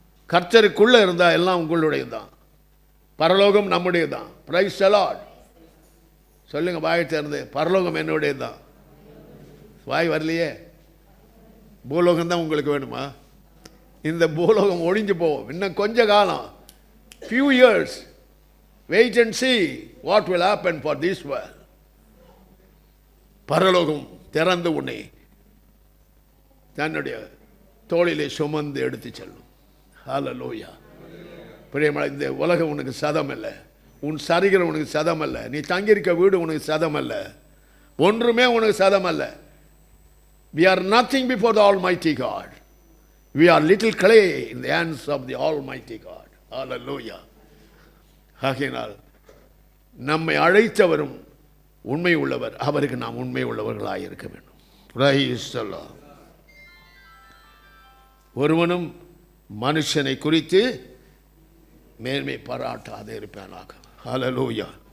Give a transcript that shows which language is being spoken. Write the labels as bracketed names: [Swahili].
[Tamil] கர்த்தருக்குள்ளே இருந்தால் எல்லாம் உங்களுடையது தான். பரலோகம் நம்முடையது தான். [English] Praise the Lord. [Tamil] சொல்லுங்க வாயை திறந்து, பரலோகம் என்னுடையது தான். வாய் வரலையே. பூலோகம் தான் உங்களுக்கு வேணுமா? இந்த பூலோகம் ஒழிஞ்சு போவோம் இன்னும் கொஞ்ச காலம். [English] few years, wait and see what will happen for this world. [Tamil] பரலோகம் திறந்து உன்னை தன்னுடைய தோளிலே சுமந்து எடுத்து செல்லும். ஹல்லேலூயா. பிரியமான, இந்த உலகம் உனக்கு சதம் அல்ல, உன் சரீரம் உனக்கு சதம் அல்ல, நீ தங்கியிருக்க வீடு உனக்கு சதம் அல்ல, ஒன்றுமே உனக்கு சதம் அல்ல. [English] We are nothing before the Almighty God. We are little clay in the hands of the Almighty God. Hallelujah. [Tamil] ஆகையினால் நம்மை அழைத்தவரும் உண்மை உள்ளவர், அவருக்கு நாம் உண்மை உள்ளவர்களாக இருக்க வேண்டும். [English] Praise the Lord. [Tamil] ஒருவனும் மனுஷனை குறித்து மேன்மை பாராட்டாது இருப்பானாக. ஹல்லேலூயா.